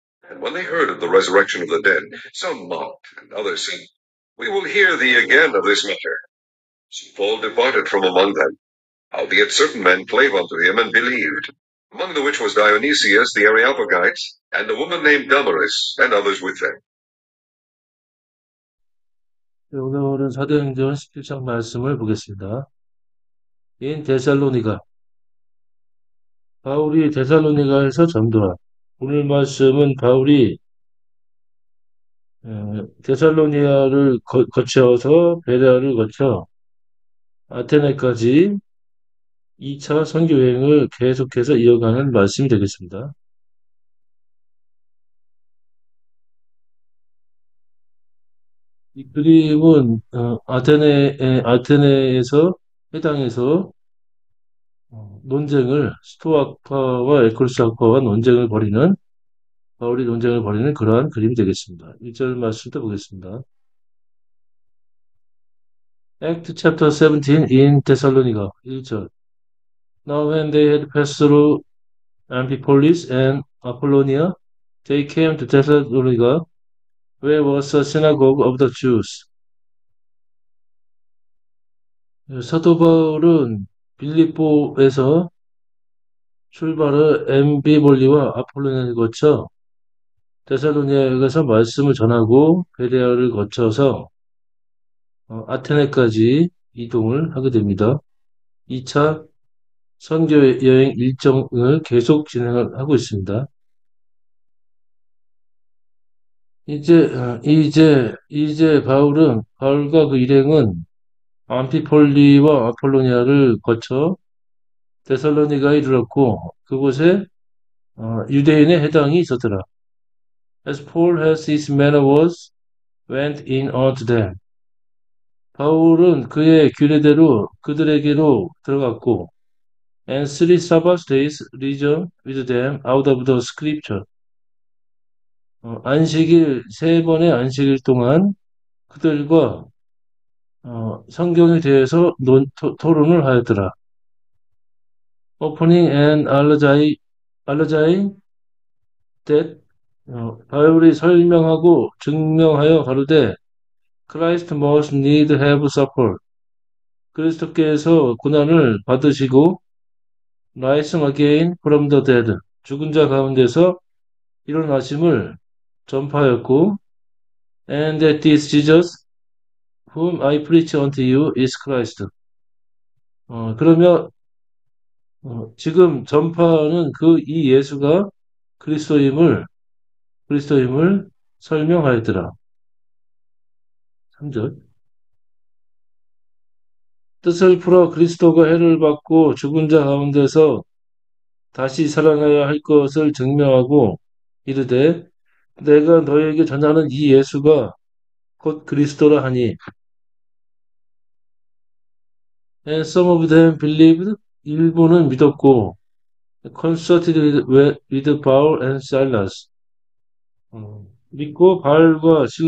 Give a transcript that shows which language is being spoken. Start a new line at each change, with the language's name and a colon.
English: And when they heard of the resurrection of the dead, some mocked, and others said, We will hear thee again of this matter. So Paul departed from among them. Howbeit certain men clave unto him, and believed, among the which was Dionysius the Areopagite, and a woman named Damaris, and others with them.
Korean: 네, 오늘은 사도행전 17장 말씀을 보겠습니다. 인 데살로니가 바울이 데살로니가에서 전도한 오늘 말씀은 바울이 데살로니아를 거쳐서 베레아를 거쳐 아테네까지 2차 선교 여행을 계속해서 이어가는 말씀이 되겠습니다. 이 그림은 아테네에서 해당해서 논쟁을 스토아파와 에콜스학파와 논쟁을 벌이는 바울이 논쟁을 벌이는 그러한 그림이 되겠습니다. 1절 말씀도 보겠습니다.
English: Act chapter 17 in Thessalonica 1절 Now when they had passed through Amphipolis and Apollonia, they came to Thessalonica, where was a synagogue of the Jews.
Korean: 사도 바울은 빌립보에서 출발을 엠비볼리와 아폴로니아를 거쳐 데살로니아에서 말씀을 전하고 베레아를 거쳐서 아테네까지 이동을 하게 됩니다. 2차 선교 여행 일정을 계속 진행을 하고 있습니다. 이제 바울과 그 일행은 암피폴리와 아폴로니아를 거쳐 데살로니가에 이르렀고 그곳에 유대인의 해당이 있었더라.
English: As Paul has his manoeuvres went in unto them.
Korean: 바울은 그의 규례대로 그들에게로 들어갔고
English: and 3 Sabbath days reasoned with them out of the scripture.
Korean: 안식일 3번의 안식일 동안 그들과 성경에 대해서 토론을 하였더라.
English: Opening and alleging that
Korean: 바울이 설명하고 증명하여 가로되
English: Christ must need have suffered.
Korean: 그리스도께서 고난을 받으시고
English: rising again from the dead.
Korean: 죽은 자 가운데서 일어나심을 전파하였고
English: and that this Jesus whom I preach unto you is Christ.
Korean: 그러면 지금 전파하는 그 이 예수가 그리스도임을 설명하였더라. 3절. 뜻을 풀어 그리스도가 해를 받고 죽은 자 가운데서 다시 살아나야 할 것을 증명하고 이르되 내가 너에게 전하는 이 예수가 곧 그리스도라 하니
English: and some of them believed
Korean: 일부는 믿었고
English: consulted with Paul and Silas
Korean: 믿고 바울과